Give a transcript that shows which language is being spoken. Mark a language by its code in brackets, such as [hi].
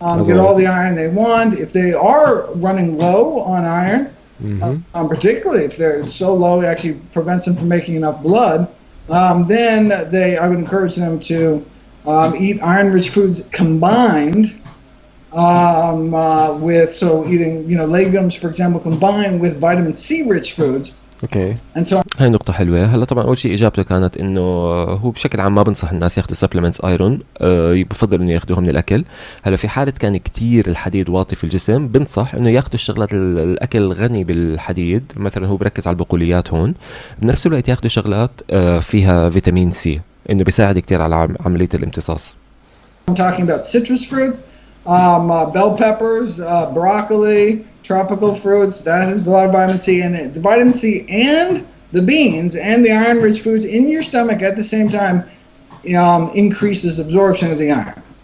[en] Get all the iron they want. If they are running low on iron, particularly if they're so low it actually prevents them from making enough blood, then I would encourage them to eat iron-rich foods combined with, so eating legumes, for example, combined with vitamin C-rich foods. [ar] اوكي. هاي نقطة حلوة. هلا طبعا أول شيء إجابته كانت إنه هو بشكل عام ما بنصح الناس ياخذوا supplements ايرون، بفضل إنه ياخذوها من الأكل. هلا في حالة كان كتير الحديد واطي في الجسم بنصح إنه ياخذوا الشغلات الأكل الغني بالحديد، مثلا هو بركز على البقوليات هون، بنفس الوقت ياخذوا شغلات فيها فيتامين سي، إنه بيساعد كتير على عملية الامتصاص. [en] I'm talking about citrus fruits, bell peppers, broccoli, tropical fruits. That has a lot of vitamin C in it. The vitamin C and the beans and the iron-rich foods in your stomach at the same time increases absorption of the iron.